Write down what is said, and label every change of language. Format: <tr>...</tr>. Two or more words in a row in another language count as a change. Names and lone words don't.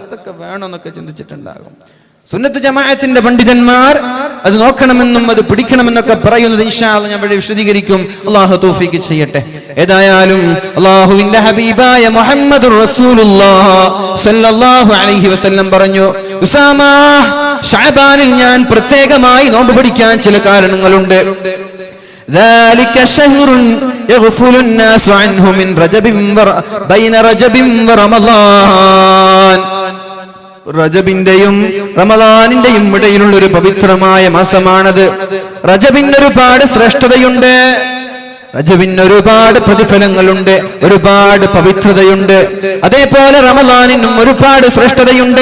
<ml>അതൊക്കെ വേണമെന്നൊക്കെ ചിന്തിച്ചിട്ടുണ്ടാകും. സുന്നത്ത് ജമാഅത്തിന്റെ പണ്ഡിതന്മാർ അത് നോക്കണമെന്നും അത് പിടിക്കണമെന്നൊക്കെ പറയുന്നത്</ml> <ar>إن شاء الله</ar> <ml>ഞാൻ ഇവിടെ വിശദീകരിക്കും. അല്ലാഹു തൗഫീഖ് ചെയ്യട്ടെ. ഏതായാലും അല്ലാഹുവിന്റെ ഹബീബായ</ml> <ar>محمد رسول الله صلى الله عليه وسلم</ar> <ml>പറഞ്ഞു, ഉസാമ, ശഅബാനിൽ ഞാൻ പ്രത്യേകമായി നോമ്പ് പിടിക്കാൻ ചില കാരണങ്ങളുണ്ട്.</ml> <ar>ذلك شهر يغفل الناس عنه من رجب بين رجب ورمضان.</ar> <ml>റജബിന്റെയും റമദാനിന്റെയും ഇടയിലുള്ള ഒരു പവിത്രമായ മാസമാണത്. റജബിന് ഒരുപാട് ശ്രേഷ്ഠതയുണ്ട്, റജബിന് ഒരുപാട് പ്രതിഫലങ്ങളുണ്ട്, ഒരുപാട് പവിത്രതയുണ്ട്. അതേപോലെ റമദാനിനും ഒരുപാട് ശ്രേഷ്ഠതയുണ്ട്.</ml>